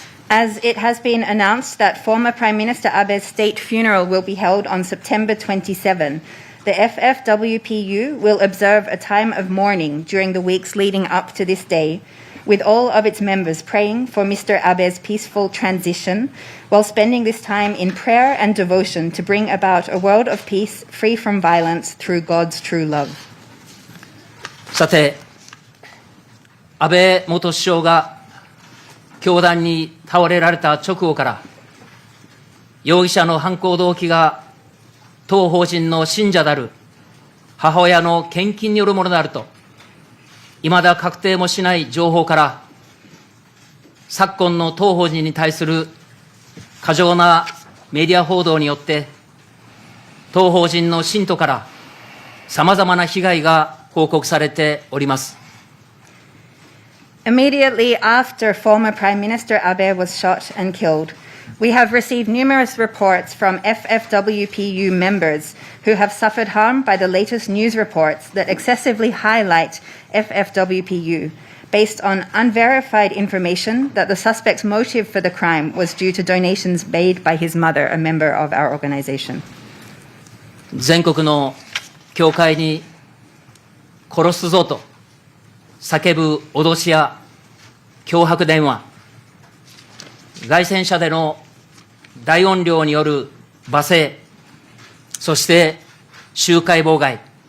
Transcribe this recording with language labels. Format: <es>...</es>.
<en>As it has been announced that former Prime Minister Abe's state funeral will be held on September 27, the FFWPU will observe a time of mourning during the weeks leading up to this day, with all of its members praying for Mr. Abe's peaceful transition, while spending this time in prayer and devotion to bring about a world of peace free from violence through God's true love.</en> <ja>さて、安倍元首相が凶弾に倒れられた直後から、容疑者の犯行動機が当法人の信者である母親の献金によるものであると、いまだ確定もしない情報から、昨今の当法人に対する過剰なメディア報道によって、当法人の信徒からさまざまな被害が報告されております。</ja> <en>Immediately after former Prime Minister Abe was shot and killed, we have received numerous reports from FFWPU members who have suffered harm by the latest news reports that excessively highlight FFWPU, based on unverified information that the suspect's motive for the crime was due to donations made by his mother, a member of our organization.</en> <ja>全国の教会に殺すぞと叫ぶ脅しや脅迫電話、街宣車での大音量による罵声、そして集会妨害、</ja>